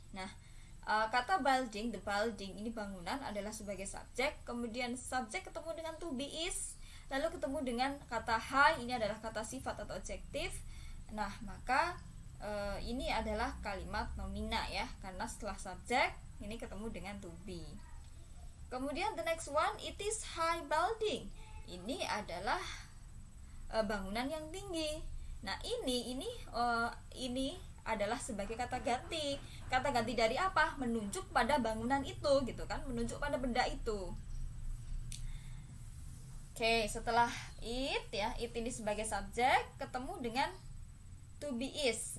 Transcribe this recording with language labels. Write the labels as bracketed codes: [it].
[id] Nah, kata building, [en] the building [id] ini bangunan adalah sebagai subjek. Kemudian subjek ketemu dengan [en] to be is, [id] lalu ketemu dengan kata high, ini adalah kata sifat atau adjektif. Nah, maka ini adalah kalimat nomina ya, karena setelah subjek ini ketemu dengan to be. Kemudian [en] the next one, it is high building. [id] Ini adalah bangunan yang tinggi. Nah, ini adalah sebagai kata ganti. Kata ganti dari apa? Menunjuk pada bangunan itu gitu kan, menunjuk pada benda itu. Oke, setelah it ya, it ini sebagai subjek ketemu dengan [en] to be is.